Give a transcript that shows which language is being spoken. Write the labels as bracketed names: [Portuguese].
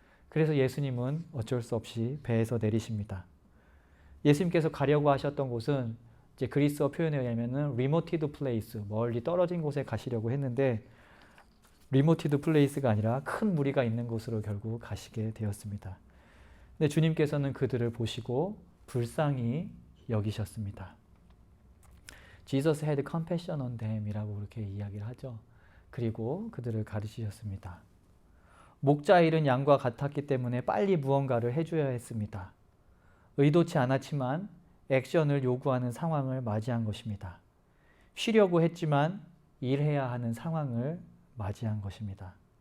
[Korean] 그래서 예수님은 어쩔 수 없이 배에서 내리십니다. 예수님께서 가려고 하셨던 곳은 이제 그리스어 표현에 의하면 remote place, 멀리 떨어진 곳에 가시려고 했는데 remote place가 아니라 큰 무리가 있는 곳으로 결국 가시게 되었습니다. 근데 주님께서는 그들을 보시고 불쌍히 여기셨습니다. [English] Jesus had compassion on them [Korean] 이라고 그렇게 이야기를 하죠. 그리고 그들을 가르치셨습니다. 목자 잃은 양과 같았기 때문에 빨리 무언가를 해줘야 했습니다. 의도치 않았지만 액션을 요구하는 상황을 맞이한 것입니다. 쉬려고 했지만 일해야 하는 상황을 맞이한 것입니다.